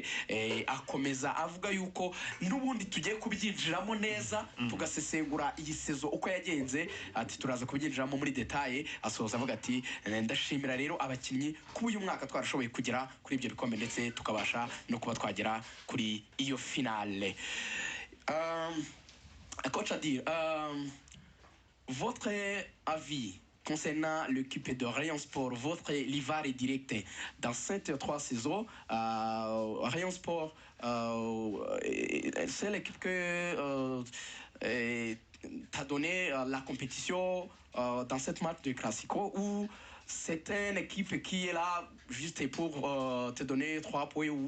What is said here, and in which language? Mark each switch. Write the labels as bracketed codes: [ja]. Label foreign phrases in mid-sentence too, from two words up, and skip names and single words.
[rw] Akomeza avuga yuko n'ubundi tugiye kubyinjiramo neza tugasesengura iyi sezo uko yagenze, ati turaza kubyinjiramo muri detaye. Asoza avuga ati ndashimira rero abakinnyi kuba uyu mwaka twarashoboye kugera kuri ibyo bikombe ndetse tukabasha no kuba twagera kuri iyo finale. [fr] Coach Adil, votre avis concernant l'équipe de Rayon Sport, votre livar est direct dans cette 3 saisons. Rayon Sport, c'est l'équipe que t'a donné la compétition dans cette match de Classico, ou c'est une équipe qui est là juste pour te donner 3 points ou...